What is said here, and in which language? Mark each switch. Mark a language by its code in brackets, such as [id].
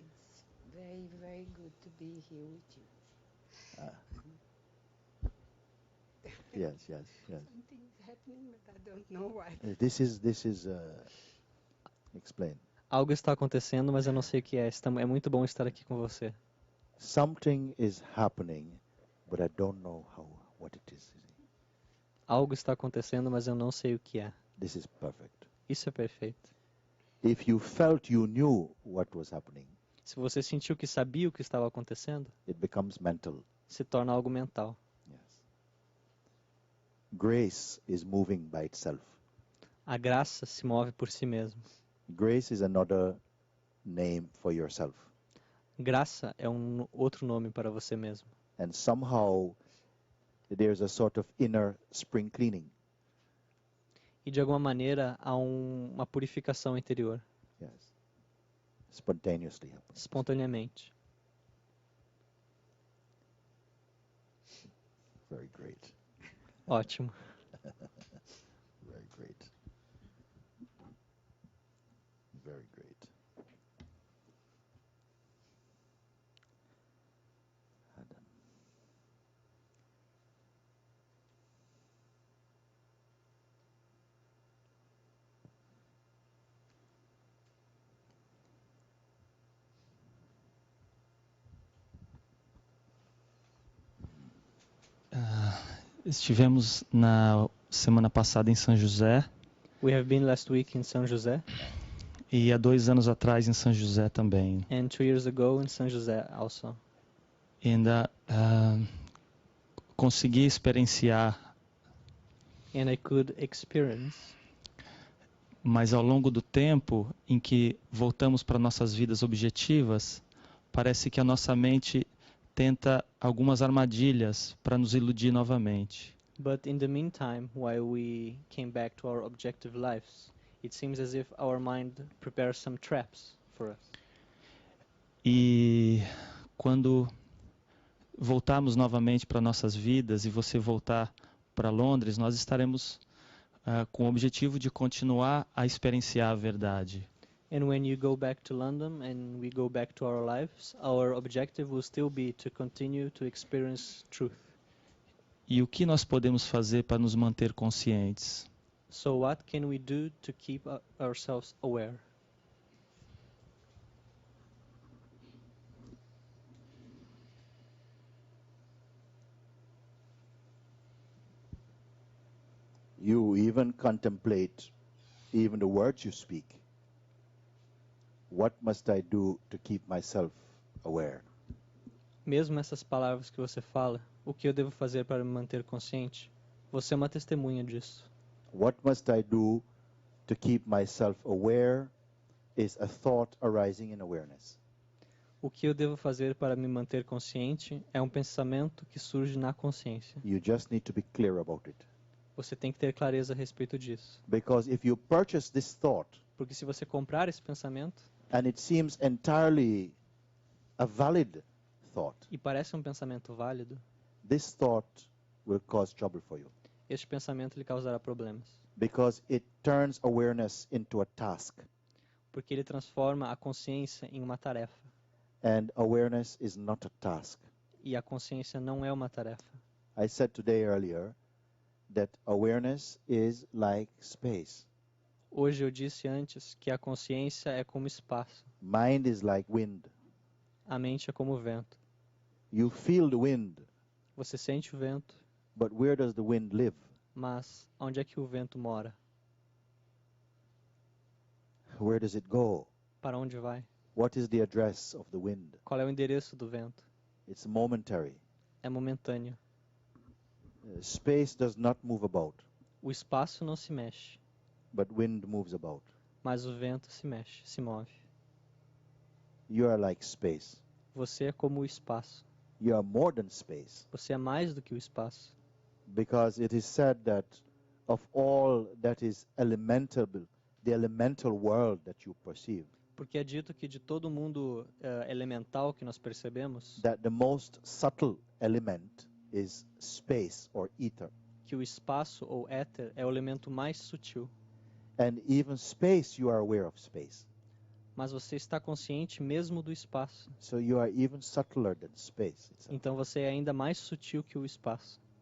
[en] It's very, very good to be here with you. Yes, yes, yes. Something's happening, but I don't know why. This is explain. [pt] Algo está acontecendo, mas eu não sei o que é. É muito bom estar aqui com você. [en] Something is happening, but I don't know what it is. You see. [pt] Algo está acontecendo, mas eu não sei o que é. [en] This is perfect. [pt] Isso é perfeito. [en] If you felt you knew what was happening, [pt] Se você sentiu que sabia o que estava acontecendo, [en] it becomes mental. [pt] se torna algo mental. [en] Yes. Grace is moving by itself. [pt] A graça se move por si mesma. [en] Grace is another name for yourself. [pt] Graça é outro nome para você mesmo. [en] And somehow there's a sort of inner spring cleaning. [pt] E de alguma maneira há uma purificação interior, [en] Yes. Spontaneously happens. [pt] espontaneamente. [en] Very great. [pt] Ótimo. [en] Very great. Very great. Adam. [pt] Estivemos na semana passada em São José [en] We have been last week in São José [pt] e há 2 anos atrás em São José também. [en] and 2 years ago in São José also. [pt] E ainda consegui experienciar, [en] And I could experience, [pt] mas ao longo do tempo em que voltamos para nossas vidas objetivas, parece que a nossa mente tenta algumas armadilhas para nos iludir novamente. [en] but in the meantime, while we came back to our objective lives, it seems as if our mind prepares some traps for us. [pt] E quando voltarmos novamente para nossas vidas e você voltar para Londres, nós estaremos com o objetivo de continuar a experienciar a verdade. [en] And when you go back to London and we go back to our lives, our objective will still be to continue to experience truth. [pt] E o que nós podemos fazer para nos manter conscientes? [en] So what can we do to keep ourselves aware? You even contemplate even the words you speak. What must I do to keep myself aware? [pt] Mesmo essas palavras que você fala, o que eu devo fazer para me manter consciente? Você é uma testemunha disso. [en] What must I do to keep myself aware is a thought arising in awareness. [pt] O que eu devo fazer para me manter consciente é um pensamento que surge na consciência. [en] You just need to be clear about it. [pt] Você tem que ter clareza a respeito disso. [en] Because if you purchase this thought, [pt] Porque se você comprar esse pensamento, [en] and it seems entirely a valid thought, [pt] e parece um pensamento válido, [en] this thought will cause trouble for you. [pt] este pensamento lhe causará problemas. [en] Because it turns awareness into a task. [pt] Porque ele transforma a consciência em uma tarefa. [en] And awareness is not a task. [pt] E a consciência não é uma tarefa. [en] I said today earlier that awareness is like space. [pt] Hoje eu disse antes que a consciência é como espaço. [en] Mind is like wind. [pt] A mente é como o vento. [en] You feel the wind, [pt] Você sente o vento, [en] but where does the wind live? [pt] mas onde é que o vento mora? [en] Where does it go? [pt] Para onde vai? [en] What is the address of the wind? [pt] Qual é o endereço do vento? [en] It's momentary. [pt] É momentâneo. [en] Space does not move about, [pt] O espaço não se mexe, [en] but wind moves about. [pt] mas o vento se mexe, se move. [en] You are like space. [pt] Você é como o espaço. [en] You are more than space. [pt] Você é mais do que o espaço. [en] Because it is said that of all that is elemental, the elemental world that you perceive, [pt] Porque é dito que de todo mundo elemental que nós percebemos, [en] that the most subtle element is space or ether. [pt] que o espaço ou éter é o elemento mais sutil. [en] And even space, you are aware of space. [pt] Mas você está consciente mesmo do espaço. [en] So you are even subtler than space itself. [pt] Então você é ainda mais sutil que o espaço.